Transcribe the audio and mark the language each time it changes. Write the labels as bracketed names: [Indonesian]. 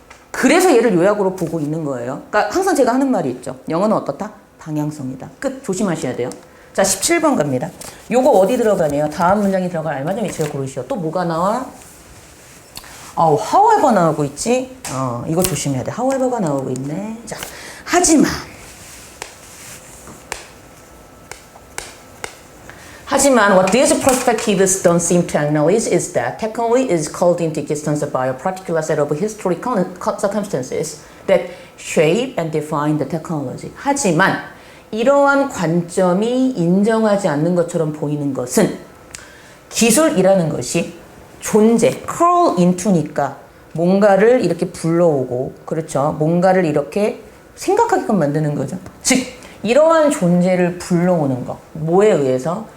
[Korean] 그래서 얘를 요약으로 보고 있는 거예요. 그러니까 항상 제가 하는 말이 있죠. 영어는 어떻다? 방향성이다. 끝. 조심하셔야 돼요. 자, 17번 갑니다. 요거 어디 들어가네요? 다음 문장이 들어갈 알맞은 위치를 고르시오. 또 뭐가 나와? however 나오고 있지? 이거 조심해야 돼. however가 나오고 있네. 자, 하지만 [English] what these perspectives don't seem to acknowledge is that technology is called into existence by a particular set of historical circumstances that shape and define the technology. [Korean] 하지만 이러한 관점이 인정하지 않는 것처럼 보이는 것은 기술이라는 것이 존재, [English] crawl into [Korean] 니까 뭔가를 이렇게 불러오고 그렇죠. 뭔가를 이렇게 생각하게끔 만드는 거죠. 즉 이러한 존재를 불러오는 것. 뭐에 의해서?